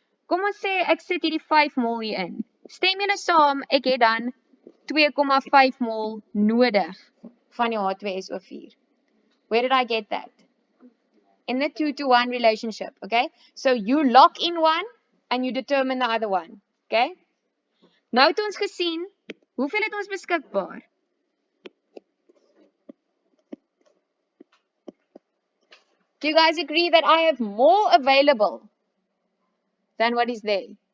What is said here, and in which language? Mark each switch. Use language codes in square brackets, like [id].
[af] Kom ons sê ek sit hierdie 5 mol hier in. Stem julle saam, ek het dan 2,5 mol nodig van die H2SO4. [en] Where did I get that? In the 2 to 1 relationship, okay? So you lock in one and you determine the other one, okay? [af] Nou het ons gesien, hoeveel het ons beskikbaar? [en] Do you guys agree that I have more available than what is there?